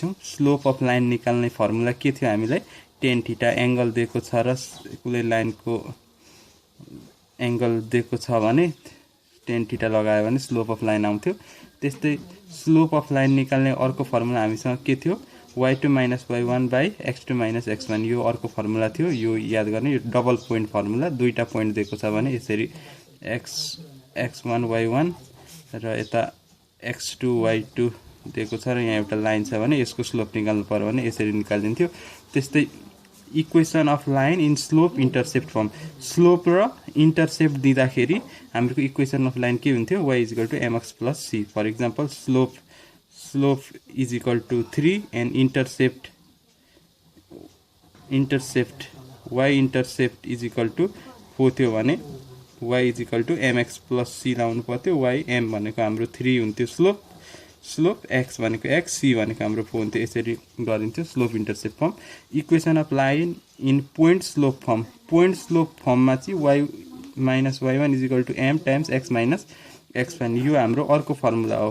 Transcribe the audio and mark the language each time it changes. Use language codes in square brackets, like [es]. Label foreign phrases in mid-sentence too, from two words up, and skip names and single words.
[en] slope of line [ne] निकाल्ने फर्मुला के थियो? हामीलाई [en] tan theta [ne] एंगल दिएको छ र कुनै लाइनको एंगल दिएको छ भने tan थीटा लगायो भने [en] slope of line [ne] आउँथ्यो। त्यस्तै [en] slope of line [ne] निकाल्ने अर्को फर्मुला हामीसँग के थियो? [en] y2 minus y1 by x2 minus x1 [ne] यो अर्को फर्मुला थियो। यो याद गर्ने, यो [en] double point formula. [ne] दुईटा पोइन्ट दिएको छ भने यसरी x1 y1 र यता x2 y2 दिएको छ र यहाँ एउटा लाइन छ भने यसको स्लोप निकाल्नु पर्यो भने यसरी निकालिदिन्थ्यो। त्यस्तै [en] equation of line in slope intercept form. [ne] स्लोप र इन्टरसेप्ट दिँदाखेरि हाम्रो [en] equation of line [ne] के हुन्थ्यो? [en] y = mx + c। for example slope is equal to 3 and intercept y intercept is equal to 4 [ne] थियो भने [en] y = mx + c [ne] लाउनु पर्थ्यो। y m भनेको हाम्रो 3 हुन्थ्यो स्लोप x भनेको x, c भनेको हाम्रो 4 हुन्थ्यो। यसरी गरिन्थ्यो [en] slope intercept form. equation of line in point slope form. point slope [ne] फर्ममा चाहिँ y - y1 = m टाइम्स x - x1 यो हाम्रो अर्को फर्मुला हो।